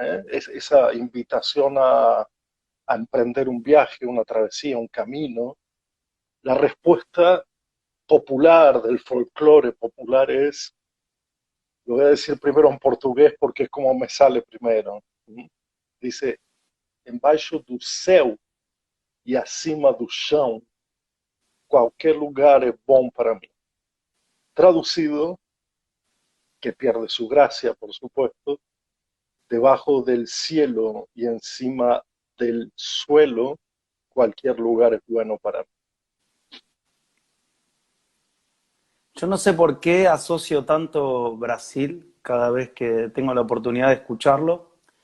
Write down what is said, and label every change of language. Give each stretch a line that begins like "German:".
Spanish: Esa invitación a emprender un viaje, una travesía, un camino. La respuesta popular del folclore popular es, lo voy a decir primero en portugués porque es como me sale primero. ¿Mm?
Portuguese: Dice, embaixo do céu e acima do chão, qualquer lugar é
Spanish: bom para mí. Traducido, que pierde su gracia, por supuesto, debajo del cielo y encima del suelo, cualquier lugar es bueno para mí. Yo no sé por qué asocio tanto Brasil cada vez que tengo la oportunidad de escucharlo.